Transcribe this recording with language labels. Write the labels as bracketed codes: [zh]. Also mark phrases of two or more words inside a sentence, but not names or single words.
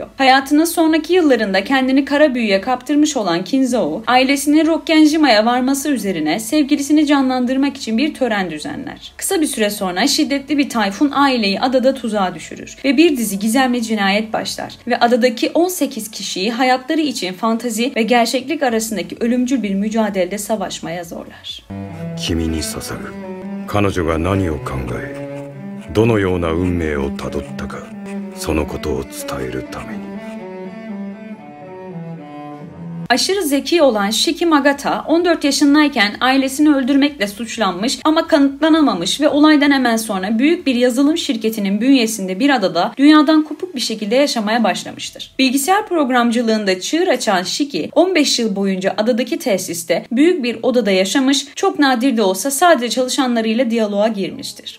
[tr] Hayatının sonraki yıllarında kendini kara büyüye kaptırmış olan Kinzou, ailesinin Rokkenjima varması üzerine sevgilisini canlandırmak için bir tören düzenler. Kısa bir süre sonra şiddetli bir tayfun aileyi adada tuzağa düşürür ve bir dizi gizemli cinayet başlar ve adadaki 18 kişiyi hayatları için fantazi ve gerçeklik arasındaki ölümcül bir mücadelede savaşmaya zorlar. [ja] 君に捧ぐ彼女が何を考えどのような運命をたどったかそのことを伝えるために [tr] Aşırı zeki olan Shiki Magata 14 yaşındayken ailesini öldürmekle suçlanmış ama kanıtlanamamış ve olaydan hemen sonra büyük bir yazılım şirketinin bünyesinde bir adada dünyadan kopuk bir şekilde yaşamaya başlamıştır. Bilgisayar programcılığında çığır açan Shiki 15 yıl boyunca adadaki tesiste büyük bir odada yaşamış, çok nadir de olsa sadece çalışanlarıyla diyaloğa girmiştir.